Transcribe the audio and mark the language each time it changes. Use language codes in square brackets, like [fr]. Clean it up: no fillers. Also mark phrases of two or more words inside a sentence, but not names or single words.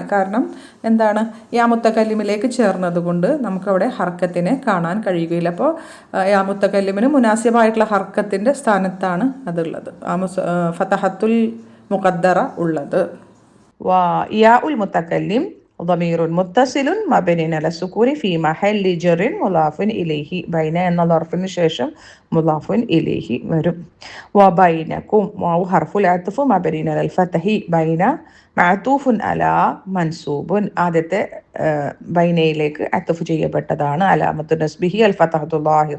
[ml] കാരണം എന്താണ്, യാ മുത്തക്കല്ലിമിലേക്ക് ചേർന്നത് കൊണ്ട് നമുക്കവിടെ ഹർക്കത്തിനെ കാണാൻ കഴിയുകയില്ല. അപ്പോൾ യാ മുത്തക്കല്ലിമിന് മുനാസിബായിട്ടുള്ള ഹർക്കത്തിൻ്റെ സ്ഥാനത്താണ് അതുള്ളത്, [ar] الفتحة المقدرة [ml] ഉള്ളത്. [ar] ياء المتكلم ضمير متصل مبني على السكون في محل جر مضاف إليه. [ml] ബൈന എന്ന ളർഫിന് ശേഷം [ar] مضاف إليه [ml] വരും. [ar] വബൈനക്കും الواو حرف عطف مبني على الفتح. بين معطوف على منصوب, [ml] ആദ്യത്തെ ബൈനയിലേക്ക് അത്ഫ് ചെയ്യപ്പെട്ടതാണ്, [ar] علامة نصبه الفتحة الظاهرة.